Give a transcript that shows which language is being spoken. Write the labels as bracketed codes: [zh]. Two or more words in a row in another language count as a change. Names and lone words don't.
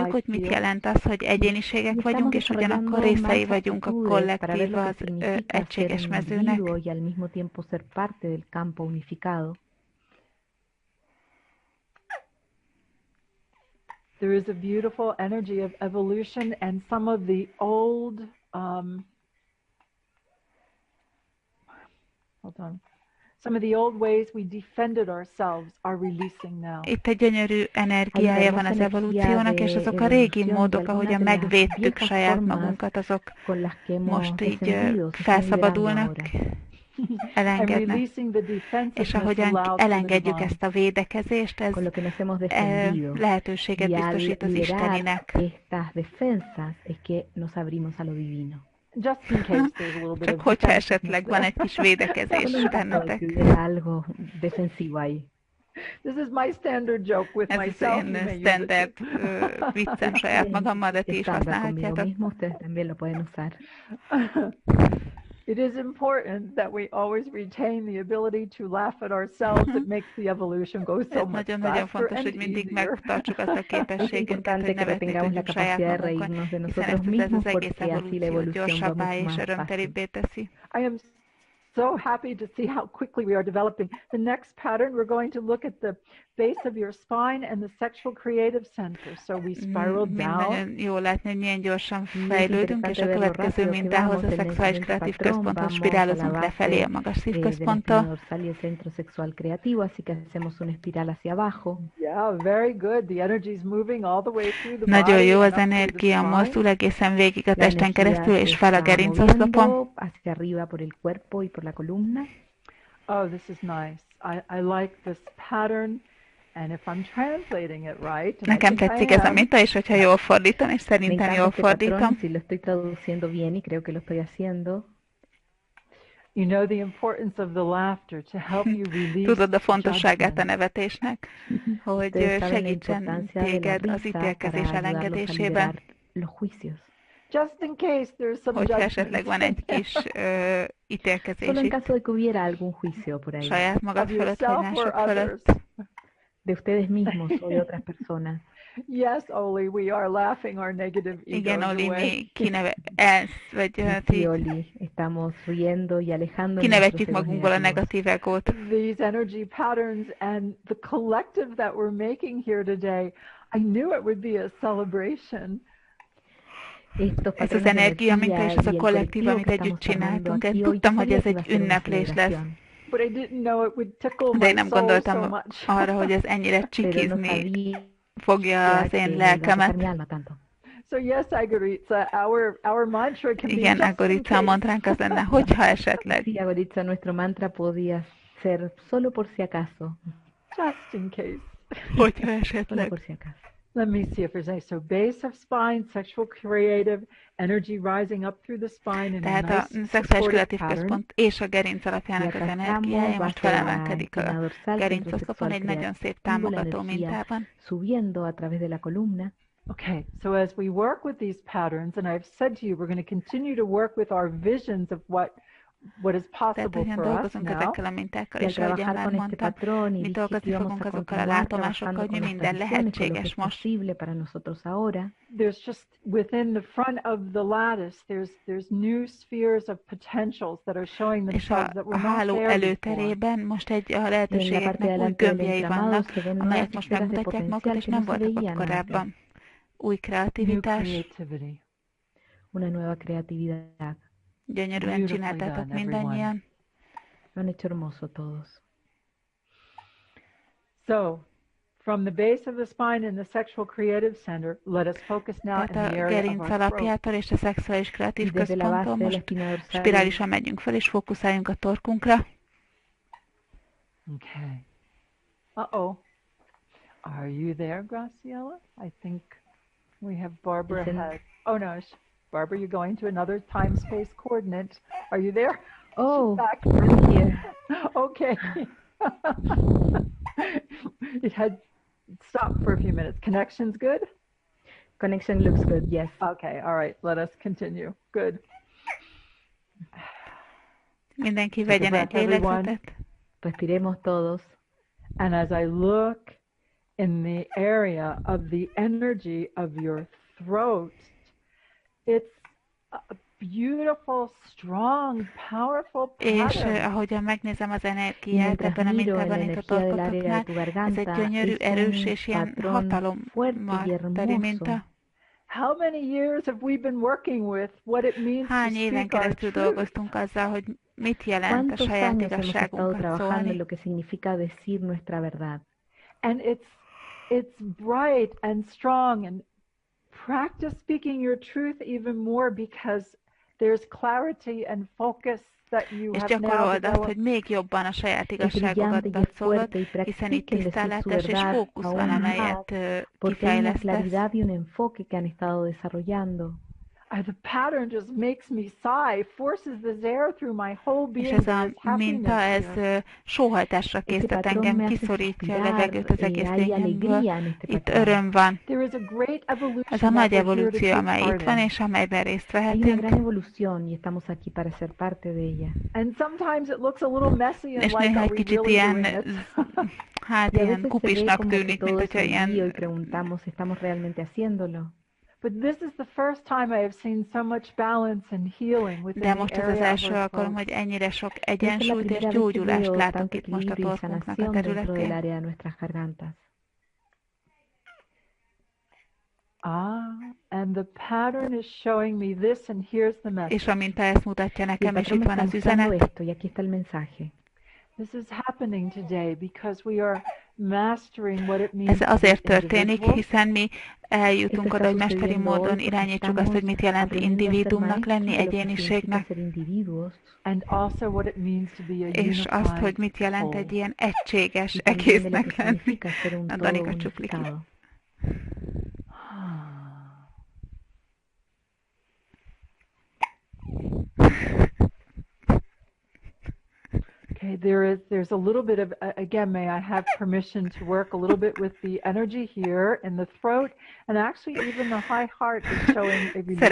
[en] unified [hu] hogy mit [en] field. [hu] jelent az, hogy egyéniségek [es] Y [hu] vagyunk, és [es] estamos [hu] ugyanakkor [es] desarrollando részei más [hu] vagyunk a [es] actitudes para ver [hu] kollektív, [es] lo que [hu] az [es] significa ser [hu] egységes [es] un [hu] mezőnek. [es] individuo y al mismo tiempo ser parte del campo unificado. [en] There is a beautiful energy of evolution, and some of the old, some of the old ways we defended ourselves are releasing now. [hu] Itt egy gyönyörű energiája van az evolúciónak, és azok a régi módok, ahogyan megvédtük saját magunkat, azok most így felszabadulnak, elengednek. És ahogyan elengedjük ezt a védekezést, ez lehetőséget biztosít az Isteninek. [en] Just in case there's a little bit [hu] Csak [en] of [hu] hogyha esetleg van egy kis védekezés bennetek. [en] This is my standard joke with [hu] Ez az [en] myself. You [hu] én [en] may use [hu] standard [en] it. [hu] viccem saját magammal, de ti is [es] Estándar conmigo [hu] használhatjátok. [es] mismo, ustedes también lo pueden usar. [en] It is important that we always retain the ability to laugh at ourselves. It makes the evolution go so [hu] Ez [en] much [hu] nagyon-nagyon [en] faster [hu] fontos, [en] and [hu] hogy mindig [en] easier. [hu] megtartsuk azt a [es] Es [hu] képességünket, hogy [es] importante que [hu] nevetni [es] retengamos la [hu] tudjunk saját [es] capacidad de [hu] magunkon, [es] reírnos de [hu] hiszen [es] nosotros [hu] ez [es] mismos [hu] az egész [es] porque así la [hu] evolúciót [es] evolución va [hu] gyorsabbá [es] mucho [hu] és [es] más fácil. [hu] örömtelibbé teszi. [en] I am so happy to see how quickly we are developing. The next pattern, we're going to look at the base of your spine and the sexual creative center. So we spiral down. [hu] Nagyon jó látni, hogy milyen gyorsan [es] Es [hu] fejlődünk, és a [es] interesante ver lo [hu] következő [es] rápido que [hu] mintához [es] vamos [hu] a [es] en el [hu] szexuális [es] siguiente [hu] kreatív [es] patrón. [hu] központon [es] Vamos a [hu] spirálozunk [es] la [hu] lefelé a [es] base [hu] magas [es] de la espina [hu] szívközponttól. [es] dorsal y el centro sexual creativo, así que hacemos una espiral hacia abajo. [en] Yeah, very good. The energy is moving all the way through the [hu] Nagyon [en] body [hu] jó, [en] and [hu] az [en] up through the [hu] energia [en] spine. [hu] mozdul egészen végig a [es] La [hu] testen [es] energía [hu] keresztül, [es] se [hu] és fel a [es] está [hu] gerincoszlopon. [es] moviendo hacia arriba por el cuerpo y por la columna. [en] Oh, this is nice. I like this pattern. And if I'm translating it right, and I [hu] Nekem [en] think [hu] tetszik [en] I [hu] ez a [en] am, [hu] minta, és hogyha jól fordítom, és [es] Me [hu] szerintem [es] encanta [hu] jól [es] este patrón, [hu] fordítom, [es] si lo estoy traduciendo bien y creo que lo estoy haciendo. [en] you know the importance of the laughter to help you release [hu] tudod a fontosságát a [en] judgment. [hu] nevetésnek, hogy [es] Ustedes saben la [hu] segítsen [es] importancia de la [hu] téged az [es] risa para [hu] ítélkezés [es] ayudarlos a [hu] elengedésében, [es] liberar los juicios. [en] Just in case there's some [hu] hogyha [en] judgment [hu] esetleg van egy kis ítélkezés [es] Solo en [hu] itt [es] caso de que hubiera algún juicio por ahí, [hu] saját magad [en] of [hu] fölött, vagy [en] yourself or [hu] mások [en] others. [hu] fölött. [es] de ustedes mismos o de otras personas. [en] Yes, Oli, we are laughing our negative [hu] Igen, [en] egos [hu] Oli, [en] away. [hu] mi vagy [es] Sí, [hu] ti [es] Oli, estamos riendo y alejando [hu] kinevetjük [es] nuestros egos [hu] magunkból a [es] negativos. [hu] negatív egót. [en] These energy patterns and the collective that we're making here today, I knew it would be a celebration. [hu] Ez az energia minta és ez a kollektív, amit együtt csináltunk. Én tudtam, hogy ez egy ünneplés lesz. [en] But I didn't know it would tickle [hu] De én [en] my [hu] nem [en] soul so [hu] gondoltam [en] much. [hu] arra, hogy ez ennyire csikizni fogja az én [es] que [hu] lelkemet. [es] mi alma tanto. [en] So yes, Agoritza, our mantra can be [hu] Igen, [en] just in [hu] Agorica, a [en] case. [hu] mantránk az lenne, hogyha esetleg. [es] Sí, Agorica, nuestro mantra podía ser solo por si acaso. [en] Just in case. [hu] Hogyha [es] Solo [hu] esetleg. [es] por si acaso. [en] Let me see if there's any. So base of spine, sexual creative, energy rising up through the spine in a [hu] Tehát a [en] nice [hu] szexuális [en] supportive [hu] kreatív [en] pattern. [hu] központ és a gerinc alapjának az energiája most felemelkedik a gerincoszlopon egy nagyon szép támogató mintában. [es] Subiendo a través de la columna. [en] Okay, so as we work with these patterns, and I've said to you, we're going to continue to work with our visions of what is [hu] Tehát [en] possible [hu] hogyan [en] for us [hu] dolgozunk [en] now. [hu] ezekkel a mintákkal, [es] Y al [hu] és ahogyan [es] trabajar [hu] már [es] con este [hu] mondtam, [es] patrón y [hu] mi dolgozni [es] vamos [hu] fogunk [es] a [hu] azokkal a [es] continuar [hu] látomásokkal, [es] trabajando [hu] hogy mi [es] con [hu] minden [es] estas visiones, con lo que [hu] lehetséges [es] es [hu] most. [es] posible para nosotros ahora. [en] There's just within the front of the lattice, there's new spheres of potentials that are showing [hu] És [en] themselves that [hu] a [en] were not [hu] háló [en] there before. [hu] előterében most a [es] En la parte [hu] lehetőségeknek [es] de [hu] új [es] delante del [hu] gömbjei [es] entramado [hu] vannak, [es] se ven nuevas [hu] amelyek most [es] esferas de [hu] megmutatják magukat, [es] potencial [hu] és [es] que [hu] nem [es] no se [hu] voltak ott [es] veían antes. [hu] korábban. Új [en] New [hu] kreativitás, [en] creativity. [es] Una nueva creatividad. [hu] gyönyörűen [en] Beautifully [hu] csináltátok [en] done, [hu] mindannyian. [es] Lo han hecho hermoso todos. [en] So, from the base of the spine and the sexual creative center, let us focus now in [hu] Tehát [en] the [hu] a [en] area of [hu] gerinc [en] our throat. [hu] alapjától és a szexuális kreatív [es] Y desde la base [hu] központtól [es] de la [hu] most [es] espina dorsal. [hu] spirálisan megyünk fel, és fókuszáljunk a torkunkra. [en] Okay. Uh-oh. Are you there, Graciela? I think we have Barbara Isn't- has. Oh, no. Barbara, you're going to another time-space coordinate. Are you there? Oh, Back. I'm here. Okay. It had stopped for a few minutes. Connection's good? Connection looks good, yes. Okay, all right. Let us continue. Good. [hu] Mindenki [en] Take a [hu] vegyen egy [en] breath, everyone. [hu] lélegzetet. [es] Respiremos todos. [en] And as I look in the area of the energy of your throat, it's a beautiful, strong, powerful [hu] És [en] pattern. [hu] ahogyan megnézem az [es] Y [hu] energiát [es] mientras [hu] ebben a [es] miro en la [hu] mintában, itt a [es] energía del área de [hu] torkotoknál, [es] tu [hu] ez egy [es] garganta, [hu] gyönyörű, [es] es [hu] erős [es] un [hu] és ilyen [es] patrón [hu] hatalommal [es] fuerte y [hu] teli minta. [es] hermoso. [en] How many years have we been working with what it means [hu] Hány [en] to [hu] éven [en] speak our [hu] keresztül [en] truth? [hu] dolgoztunk azzal, hogy mit jelent a [es] ¿Cuántos [hu] saját [es] años hemos estado [hu] igazságunkat [es] trabajando en [hu] szólni? [es] lo que significa decir nuestra verdad? [en] And it's bright and strong, and practice speaking your truth even more because there's clarity and focus that you [hu] És [en] have now [hu] gyakorold azt, hogy [en] developed. [hu] még jobban a saját [es] Es brillante [hu] igazságodat [es] y es [hu] szólod, [es] fuerte y [hu] hiszen itt [es] practiquen decir su [hu] tisztállátás és [es] verdad [hu] fókusz van, [es] aún más, [hu] amelyet [es] porque hay una [hu] kifejlesztesz. [es] claridad y un enfoque que han estado desarrollando. [en] The pattern just makes me sigh, forces this air through my whole [hu] És [en] being. [hu] ez a minta, ez sóhajtásra késztet engem, kiszorítja a levegőt az egész lényemből. Itt öröm van. Ez a nagy evolúció, amely itt van, és amelyben részt vehetünk. És néha egy kicsit ilyen, hát ilyen kupisnak tűnik, mint hogyha ilyen... De most ez az első alkalom, hogy ennyire sok egyensúlyt és gyógyulást látok itt most a torkunknak a területén. [en] And the pattern is showing me this, and here's the message. [hu] És a minta ezt mutatja nekem, és itt van az üzenet. [en] This is happening today because we are mastering what it means. [hu] Ez azért történik, hiszen mi eljutunk oda, hogy mesteri módon irányítsuk azt, hogy mit jelent individuumnak lenni, egyéniségnek, és azt, hogy mit jelent egy ilyen egységes egésznek lenni. A Danika csuplik. [en] Okay, there's a little bit of, again, may I have permission to work a little bit with the energy here in the throat, and actually even the high heart is showing a release.